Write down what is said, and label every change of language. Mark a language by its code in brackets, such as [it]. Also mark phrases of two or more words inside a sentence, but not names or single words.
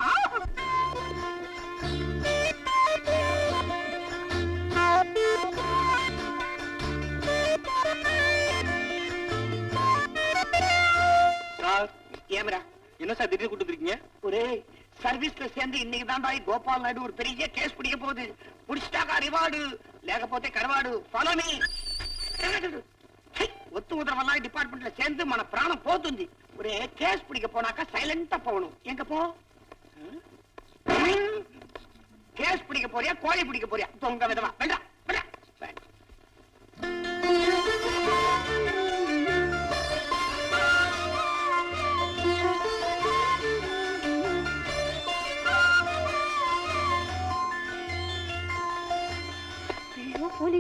[ta] கேமரா என்ன சார் திடீர்னு கூட்டு இருக்கீங்க? ஒரு சர்வீஸ்ல சேர்ந்து இன்னைக்கு தான்டா கோபால் நாயுடு ஒரு பெரிய கேஸ் பிடிக்க போகுது. புடிச்சிட்டாக்கா ரிவார்டு, లేకపోతే கரவாடு. [en] follow me. [ta] ஒத்து உதரவெல்லாம் டிபார்ட்மெண்ட்ல சேர்ந்து [te] మన ప్రాణం పోతుంది. [ta] ஒரு கேஸ் பிடிக்க போனாக்கா சைலண்டா போகணும். எங்க போ? கேஸ் பிடிக்க போறியா கோழி பிடிக்க போறியா? தொங்க விதமா. வேண்டாம் வேண்டாம். போலீஸ்